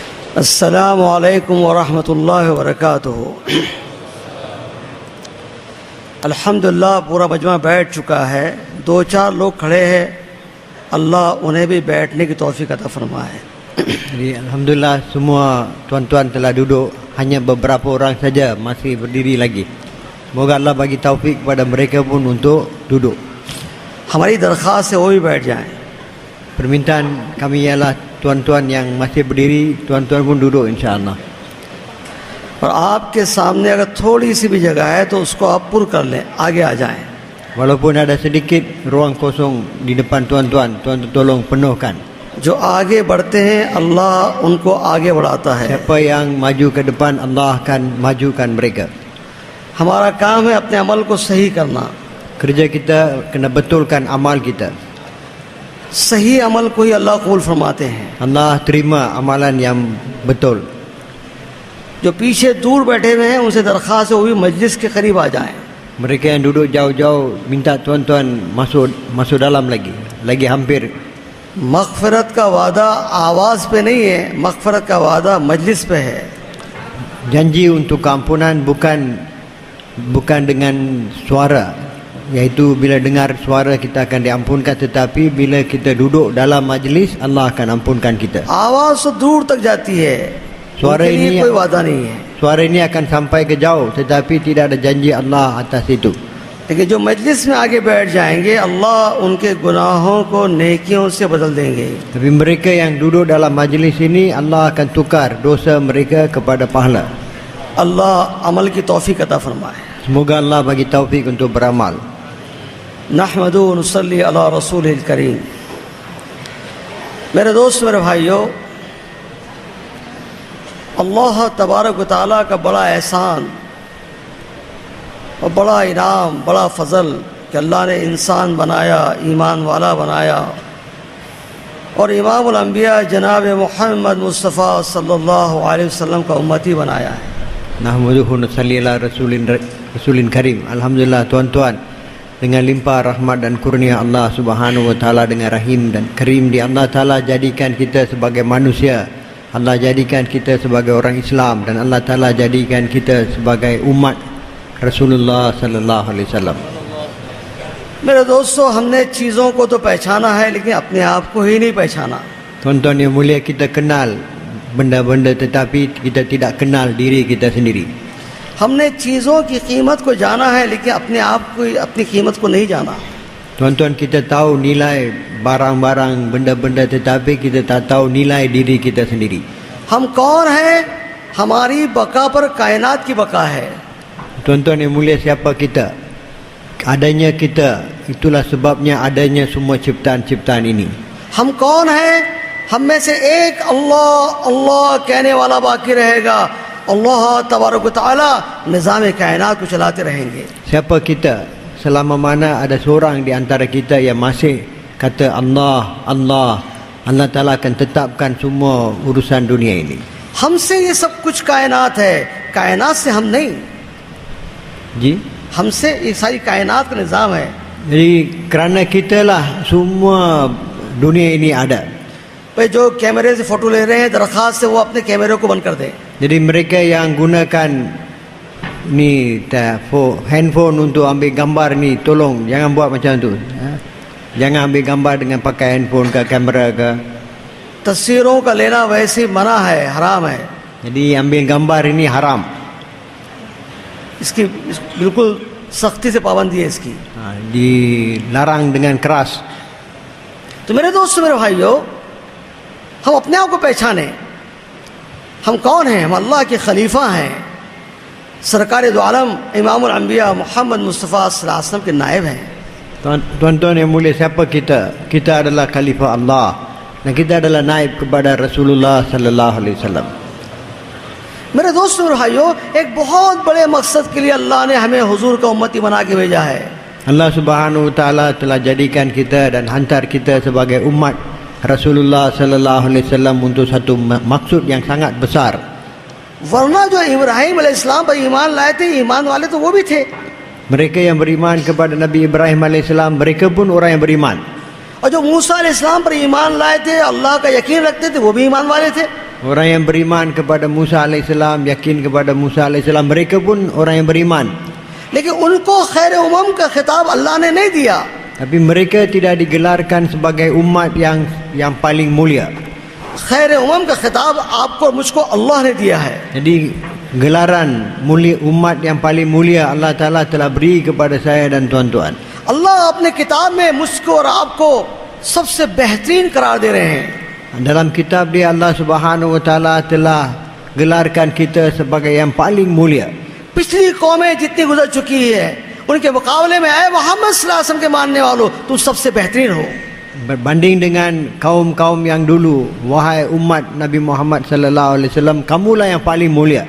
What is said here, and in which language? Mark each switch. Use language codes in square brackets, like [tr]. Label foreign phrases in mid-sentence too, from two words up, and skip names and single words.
[ar] السلام عليكم ورحمة الله وبركاته. [ur] الحمدللہ پورا مجمع بیٹھ چکا ہے. دو چار لوگ کھڑے ہیں، اللہ انہیں بھی بیٹھنے کی توفیق عطا فرمائے. [ms] Jadi alhamdulillah semua tuan-tuan telah duduk, hanya beberapa orang saja masih berdiri lagi. Moga Allah bagi taufik kepada mereka pun untuk duduk. [ur] ہماری درخواست ہے وہ بھی بیٹھ جائیں. [ms] Permintaan kami ialah tuan-tuan yang masih berdiri, tuan-tuan pun duduk insya-Allah. [ur] اور آپ کے سامنے اگر تھوڑی سی بھی جگہ ہے تو اس کو آپ پُر کر لیں، آگے آ جائیں. [ms] Walaupun ada sedikit ruang kosong di depan tuan-tuan, tuan-tuan tolong penuhkan. [ur] جو آگے بڑھتے ہیں اللہ ان کو آگے بڑھاتا ہے. [ms] Siapa yang maju ke depan, Allah akan majukan mereka. [ur] ہمارا کام ہے اپنے عمل کو صحیح کرنا. [ms] Kerja kita kena betulkan amal kita. [ur] صحیح عمل کو ہی اللہ قبول فرماتے ہیں. [ms] Allah terima amalan yang betul. [ur] جو پیچھے دور بیٹھے ہوئے ہیں ان سے درخواست ہے وہ بھی مجلس کے قریب آ جائیں. [ms] Mereka yang duduk jauh-jauh minta tuan-tuan masuk dalam lagi hampir. [ur] مغفرت کا وعدہ آواز پہ نہیں ہے، مغفرت کا وعدہ مجلس پہ ہے. [ms] Janji untuk keampunan bukan dengan suara, iaitu bila dengar suara kita akan diampunkan, tetapi bila kita duduk dalam majlis Allah akan ampunkan kita. [ur] آواز تو دور تک جاتی ہے, suara ان کے لیے ini کوئی وعدہ نہیں ہے. [ms] suara ini akan sampai ke jauh, tetapi tidak ada janji Allah atas itu. [ur] لیکن جو مجلس میں آگے بیٹھ جائیں گے اللہ ان کے گناہوں کو نیکیوں سے بدل دیں گے. [ms] Tapi mereka yang duduk dalam majlis ini Allah akan tukar dosa mereka kepada pahala. [ur] اللہ عمل کی توفیق عطا فرمائے. [ms] Semoga Allah bagi taufik untuk beramal. [ar] نحمده ونصلي على رسوله الكريم. [ur] میرے دوست، میرے بھائیو, [ar] الله تبارك وتعالى [ur] کا بڑا احسان اور بڑا انعام، بڑا فضل کہ اللہ نے انسان بنایا، ایمان والا بنایا اور [ar] إمام الأنبياء [ur] جناب محمد مصطفیٰ [ar] صلى الله عليه وسلم [ur] کا امتی بنایا ہے. [ar] نحمده ونصلي على رسول كريم. [ms] Alhamdulillah tuan-tuan, dengan limpah rahmat dan kurnia Allah [ar] سبحانه وتعالى, [ms] dengan rahim dan karim di Allah taala jadikan kita sebagai manusia. Allah jadikan kita sebagai orang Islam dan Allah taala jadikan kita sebagai umat Rasulullah [ar] صلى الله عليه وسلم. [ur] میرے دوستو، ہم نے چیزوں کو تو پہچانا ہے لیکن اپنے آپ کو ہی نہیں پہچانا. [ms] Tuan-tuan yang mulia, kita kenal benda-benda tetapi kita tidak kenal diri kita sendiri. [ur] ہم نے چیزوں کی قیمت کو جانا ہے لیکن اپنے آپ کو، اپنی قیمت کو نہیں جانا. [ms] Tuan-tuan, kita tahu nilai barang-barang, benda-benda tetapi kita tak tahu nilai diri kita sendiri. [ur] ہم کون ہیں? ہماری بقا پر کائنات کی بقا ہے. [ms] Tuan-tuan yang mulia, siapa kita? Adanya kita, itulah sebabnya adanya semua ciptaan-ciptaan ini. [ur] ہم کون ہیں? ہم میں سے ایک اللہ اللہ کہنے والا باقی رہے گا. [ar] الله تبارك وتعالى [ur] نظام کائنات کو چلاتے رہیں گے. [ms] Siapa kita? Selama mana ada seorang di antara kita yang masih kata Allah, Allah, Allah Ta'ala akan tetapkan semua urusan dunia ini. [ur] ہم سے یہ سب کچھ کائنات ہے، کائنات سے ہم نہیں. Ji? ہم سے یہ ساری کائنات کا نظام ہے. [ms] Jadi kerana kita lah semua dunia ini ada. [ur] بھائی جو کیمرے سے فوٹو لے رہے ہیں، درخواست سے وہ اپنے کیمرے کو بند کر دیں. [ms] Jadi mereka yang gunakan ni handphone untuk ambil gambar ni, tolong jangan buat macam tu. Jangan ambil gambar dengan pakai handphone ke kamera ke. [ur] تصویروں کا لینا ویسے منع ہے، حرام ہے. [ms] Jadi ambil gambar ini haram. [ur] اس کی بالکل سختی سے پابندی ہے اس کی. [ms] Dilarang dengan keras. [ur] تو میرے دوستو، میرے بھائیو، ہم اپنے آپ کو پہچانیں. ہم کون ہیں؟ ہم اللہ کے خلیفہ ہیں، سرکار دو عالم [ar] إمام الأنبياء [ur] محمد مصطفیٰ [ar] صلى الله عليه وسلم [ur] کے نائب ہیں. [ms] Tuan-tuan yang mulia, siapa kita? Kita adalah khalifah Allah dan kita adalah naib kepada Rasulullah [ar] صلى الله عليه وسلم. [ur] میرے دوستو، میرے بھائیو، ایک بہت بڑے مقصد کے لیے اللہ نے ہمیں حضور کا امتی بنا کے بھیجا ہے. [ms] Allah [ar] سبحانه وتعالى [ms] telah jadikan kita dan hantar kita sebagai umat Rasulullah [ar] صلى الله عليه وسلم [ms] untuk satu maksud yang sangat besar. [ur] ورنہ جو ابراہیم علیہ السلام پر ایمان لائے تھے، ایمان والے تو وہ بھی تھے. [ms] Mereka yang beriman kepada Nabi Ibrahim alaihissalam, mereka pun orang yang beriman. [ur] اور جو موسیٰ علیہ السلام پر ایمان لائے تھے، اللہ کا یقین رکھتے تھے، وہ بھی ایمان والے تھے. [ms] Orang yang beriman kepada Musa alaihissalam, yakin kepada Musa alaihissalam, mereka pun orang yang beriman. [ur] لیکن ان کو [ar] خير الأمم [ur] کا خطاب اللہ نے نہیں دیا. [ms] Tapi mereka tidak digelarkan sebagai umat yang paling mulia. [ar] خير الأمم [ur] کا خطاب آپ کو اور مجھ کو اللہ نے دیا ہے. [ms] Jadi gelaran mulia, umat yang paling mulia Allah Ta'ala telah beri kepada saya dan tuan-tuan. [ur] اللہ اپنی کتاب میں مجھ کو اور آپ کو سب سے بہترین قرار دے رہے ہیں. [ms] Dalam kitab dia Allah [ar] سبحانه وتعالى [ms] telah gelarkan kita sebagai yang paling mulia. [ur] پچھلی قومیں جتنی گزر چکی ہیں ان کے مقابلے میں اے محمد [ar] صلى الله عليه وسلم [ur] کے ماننے والو، تم سب سے بہترین ہو. [ms] Berbanding dengan kaum-kaum yang dulu, wahai umat Nabi Muhammad [ar] صلى الله عليه وسلم, [ms] kamulah yang paling mulia.